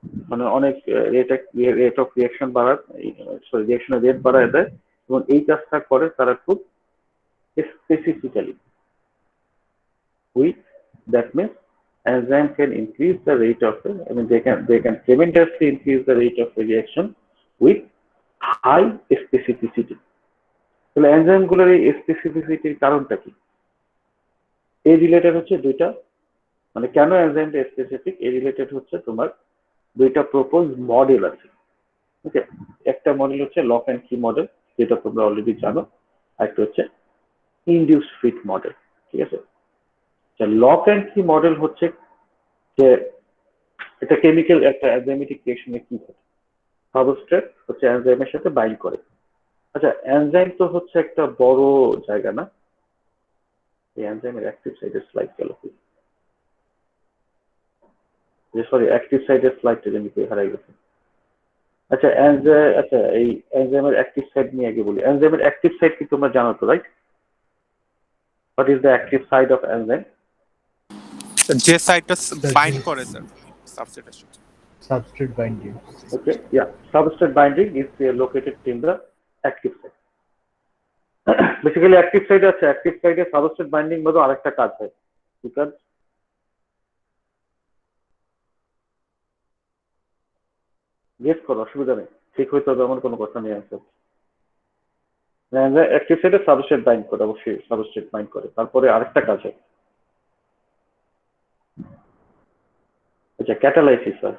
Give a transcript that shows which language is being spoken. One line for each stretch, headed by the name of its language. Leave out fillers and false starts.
Bangla: মানে অনেক rate of reaction রিয়াকশনের rate বাড়ায় দেয়, এবং এই কাজটা করে তারা খুব specifically.
English: That means enzyme can increase the rate of they can tremendously increase the rate of the reaction with high specificity.
Bangla: তাহলে এনজাইম গুলোর এই স্পেসিফিসিটির কারণটা কি? এই রিলেটেড হচ্ছে দুইটা, মানে কেন এনজাইমটা স্পেসিফিক, এই রিলেটেড হচ্ছে তোমার দুইটা প্রপোজ মডেল আছে। ওকে, একটা মডেল হচ্ছে লক অ্যান্ড কি মডেল, যেটা তোমরা অলরেডি জানো, আর একটা হচ্ছে ইনডিউস ফিট মডেল। ঠিক আছে, লক অ্যান্ড কি মডেল হচ্ছে যে এটা কেমিক্যাল একটা এনজাইমেটিক রিঅ্যাকশনে কি হয়, সাবস্ট্রেট হচ্ছে এনজাইমের সাথে বাইন্ড করে। আচ্ছা, এনজাইম তো হচ্ছে একটা বড় জায়গা না, এই এনজাইমের অ্যাক্টিভ সাইটের স্লাইড গেল, সরি অ্যাক্টিভ সাইটের স্লাইডটা যেন হারাই গেছে। আচ্ছা এই এনজাইমের অ্যাক্টিভ সাইট নিয়ে আগে বলি। এনজাইমের অ্যাক্টিভ সাইট কি তোমরা জানো তো, right?
English: What is the active site of enzyme?
Bangla: যে সাইটটা বাইন্ড করে স্যার সাবস্ট্রেটের সাথে।
English: Substrate binding. Okay, yeah, substrate binding is located in the active site.
Bangla: Basically active site আছে, active site এ substrate binding মতো আরেকটা কাজ হয়, বিকজ গেস করো, অসুবিধা নেই, ঠিক হইতে হবে এমন কোনো কথা নেই। আছে অ্যাক্টিভ সাইটে সাবস্ট্রেট বাইন্ড করে, অবশ্যই সাবস্ট্রেট বাইন্ড করে, তারপরে আরেকটা কাজ হয়, আচ্ছা ক্যাটালাইসিস হয়।